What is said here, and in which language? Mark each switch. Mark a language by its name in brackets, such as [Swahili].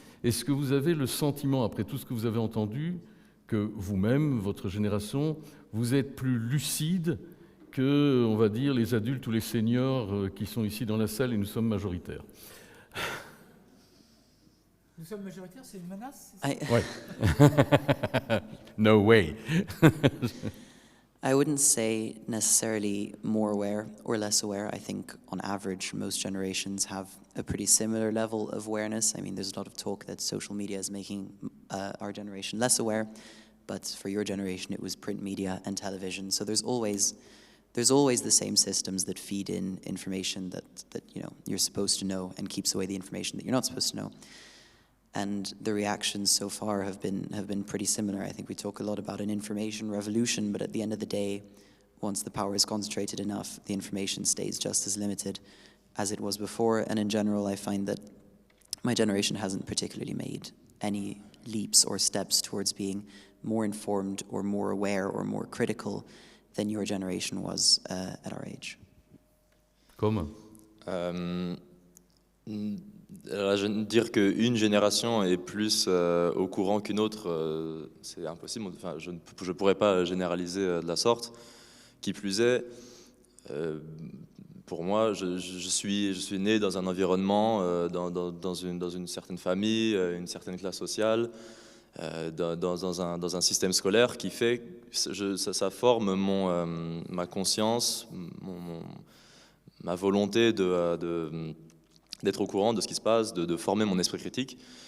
[French] Est-ce que vous avez le sentiment, après tout ce que vous avez entendu, que vous-même, votre génération, vous êtes plus lucide que, on va dire, les adultes ou les seniors qui sont ici dans la salle et nous sommes majoritaires? Nous sommes majoritaires, c'est une menace? Ouais. [English] No way. I wouldn't say necessarily more aware or less aware. I think on average, most generations have a pretty similar level of awareness. I mean, there's a lot of talk that social media is making our generation less aware, but for your generation, it was print media and television. So there's always the same systems that feed in information that you're supposed to know and keeps away the information that you're not supposed to know. And the reactions so far have been pretty similar. I think we talk a lot about an information revolution, but at the end of the day, once the power is concentrated enough, the information stays just as limited as it was before. And in general, I find that my generation hasn't particularly made any leaps or steps towards being more informed or more aware or more critical than your generation was at our age. [French] Comment? Alors, je veux dire qu'une génération est plus au courant qu'une autre, c'est impossible. Enfin, je ne pourrais pas généraliser de la sorte. Qui plus est, pour moi, je suis né dans un environnement, dans une certaine famille, une certaine classe sociale, dans un système scolaire qui fait que ça forme ma conscience, ma volonté d'être au courant de ce qui se passe, de former mon esprit critique.